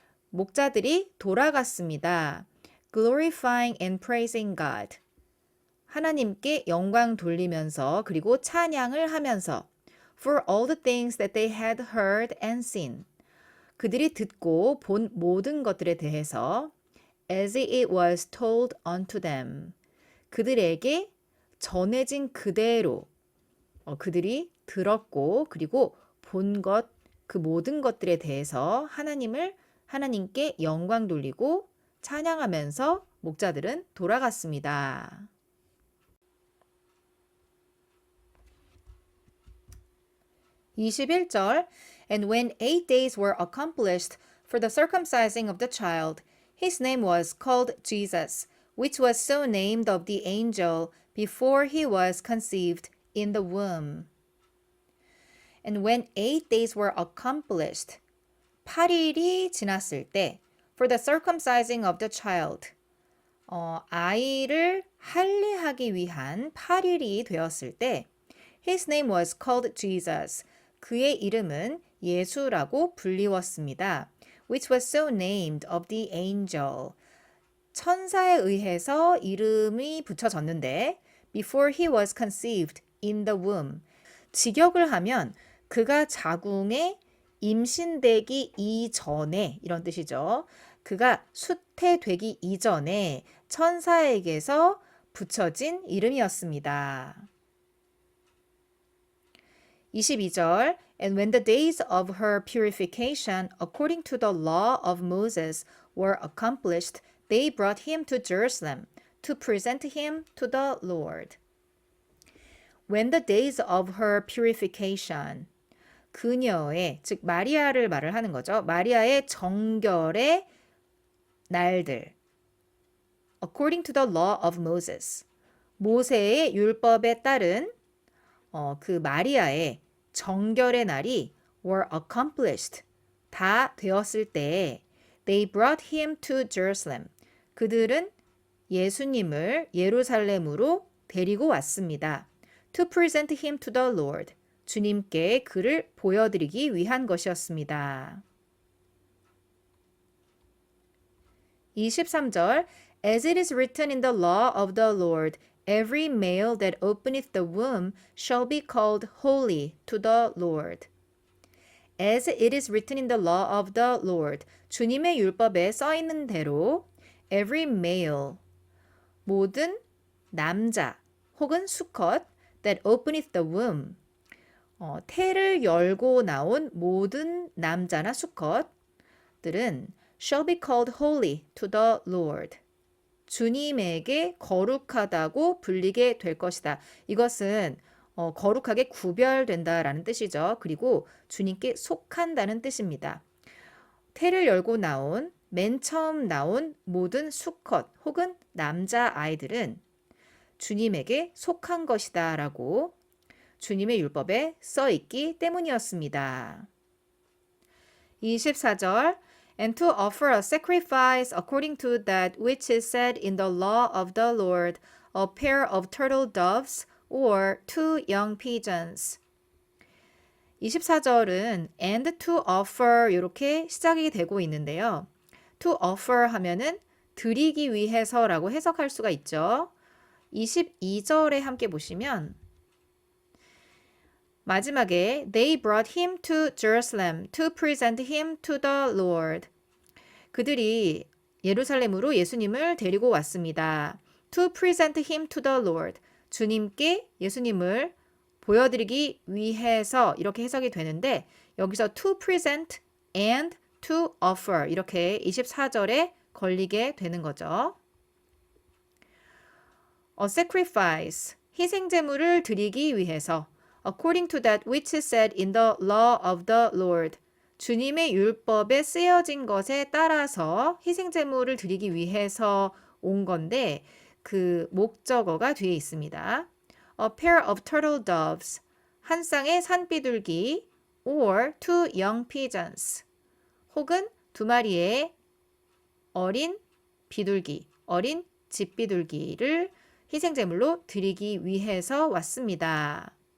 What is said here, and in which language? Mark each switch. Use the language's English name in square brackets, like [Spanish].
[Korean] 목자들이 돌아갔습니다. [English] Glorifying and praising God. [Korean] 하나님께 영광 돌리면서 그리고 찬양을 하면서 [English] For all the things that they had heard and seen. [Korean] 그들이 듣고 본 모든 것들에 대해서 [English] As it was told unto them. [Korean] 그들에게 전해진 그대로 그들이 들었고 그리고 본 것, 그 모든 것들에 대해서 하나님께 영광 돌리고 찬양하면서 목자들은 돌아갔습니다. [English] 21절 And when 8 days were accomplished for the circumcising of the child. His name was called Jesus, which was so named of the angel before he was conceived in the womb. And when 8 days were accomplished, [Korean] 8일이 지났을 때, [English] for the circumcising of the child, [Korean] 아이를 할례하기 위한 8일이 되었을 때, [English] his name was called Jesus. [Korean] 그의 이름은 예수라고 불리웠습니다. [English] which was so named of the angel. [Korean] 천사에 의해서 이름이 붙여졌는데 [English] before he was conceived in the womb. [Korean] 직역을 하면 그가 자궁에 임신되기 이전에 이런 뜻이죠. 그가 수태되기 이전에 천사에게서 붙여진 이름이었습니다. [English] 22절 And when the days of her purification according to the law of Moses were accomplished, they brought him to Jerusalem to present him to the Lord. When the days of her purification, [Korean] 그녀의, 즉 마리아를 말을 하는 거죠. 마리아의 정결의 날들. [English] According to the law of Moses. [Korean] 모세의 율법에 따른 그 마리아의 정결의 날이 [English] were accomplished. [Korean] 다 되었을 때 [English] they brought him to Jerusalem. [Korean] 그들은 예수님을 예루살렘으로 데리고 왔습니다. [English] To present him to the Lord. [Korean] 주님께 그를 보여드리기 위한 것이었습니다. [English] 23절 As it is written in the law of the Lord, every male that openeth the womb shall be called holy to the Lord. As it is written in the law of the Lord, [Korean] 주님의 율법에 써 있는 대로 [English] every male, [Korean] 모든 남자 혹은 수컷 [English] that openeth the womb, [Korean] 태를 열고 나온 모든 남자나 수컷들은 [English] shall be called holy to the Lord. [Korean] 주님에게 거룩하다고 불리게 될 것이다. 이것은 거룩하게 구별된다라는 뜻이죠. 그리고 주님께 속한다는 뜻입니다. 태를 열고 나온 맨 처음 나온 모든 수컷 혹은 남자 아이들은 주님에게 속한 것이다 라고 주님의 율법에 써 있기 때문이었습니다. [English] 24절 And to offer a sacrifice according to that which is said in the law of the Lord, a pair of turtle doves or 2 young pigeons. [Korean] 24절은 [English] and to offer [Korean] 이렇게 시작이 되고 있는데요. [English] To offer [Korean] 하면은 드리기 위해서라고 해석할 수가 있죠. 22절에 함께 보시면 마지막에 [English] They brought him to Jerusalem to present him to the Lord. [Korean] 그들이 예루살렘으로 예수님을 데리고 왔습니다. [English] To present him to the Lord. [Korean] 주님께 예수님을 보여드리기 위해서 이렇게 해석이 되는데 여기서 [English] to present and to offer [Korean] 이렇게 24절에 걸리게 되는 거죠. [English] A sacrifice, [Korean] 희생제물을 드리기 위해서 [English] according to that which is said in the law of the Lord. [Korean] 주님의 율법에 쓰여진 것에 따라서 희생제물을 드리기 위해서 온 건데 그 목적어가 뒤에 있습니다. [English] A pair of turtle doves, [Korean] 한 쌍의 산비둘기 [English] or 2 young pigeons, [Korean] 혹은 2마리의 어린 비둘기, 어린 집비둘기를 희생제물로 드리기 위해서 왔습니다.